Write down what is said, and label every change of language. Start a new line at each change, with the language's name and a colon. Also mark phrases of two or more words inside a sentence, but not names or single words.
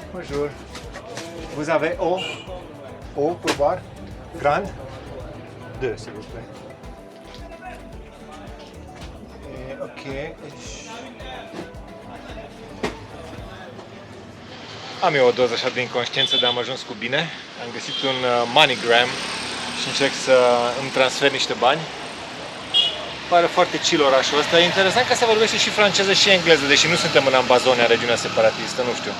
French: bonjour. Vous avez eau pour boire? Grande? Deux, s'il vous plaît. Ok.
Romanian: Am eu o doză așa de inconștiență, dar am ajuns cu bine. Am găsit un MoneyGram și încerc să îmi transfer niște bani. Pare foarte chill orașul ăsta. E interesant că se vorbește și franceză și engleză, deși nu suntem în Ambazonia, regiunea separatistă, nu știu.